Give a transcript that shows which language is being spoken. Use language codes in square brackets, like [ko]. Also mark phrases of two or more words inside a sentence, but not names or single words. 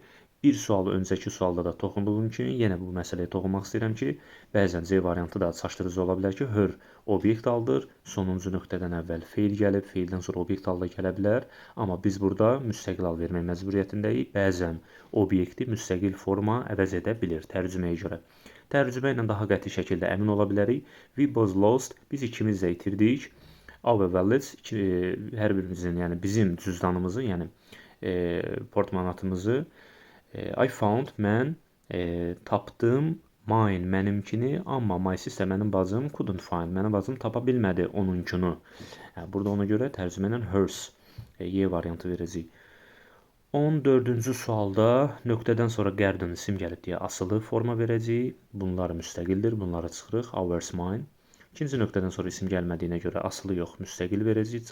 [az] Bir sualı öncəki sualda da toxunduğum kimi yenə bu məsələyə toxunmaq istəyirəm ki, bəzən C variantı da çaşdırıcı ola bilər ki, her obyekt haldır, sonuncu nöqtədən əvvəl feil gəlib, feildən sonra obyekt halda gələ bilər, amma biz burada müstəqil hal vermək məcburiyyətindəyik. Bəzən obyekti müstəqil forma əvəz edə bilir tərcüməyə görə. Tərcümə ilə daha qəti şəkildə əmin ola bilərik. [en] We both lost, [az] biz ikimiz də itirdik. [en] Our wallets, [az] hər birimizin, yəni bizim cüzdanımızı, yəni portmanatımızı. [en] I found, [az] mən tapdım, mine, mənimkini, amma [en] my sister, [az] mənim bacım, [en] couldn't find, [az] mənim bacım tapa bilmədi onunkunu. Burada ona görə tərcümə ilə hers, Y variantı verəcək. 14-cü sualda nöqtədən sonra garden isim gəlib deyə asılı forma verəcək. Bunlar müstəqildir, bunları çıxırıq. [en] Ours, mine. [az] İkinci nöqtədən sonra isim gəlmədiyinə görə asılı yox, müstəqil verəcək.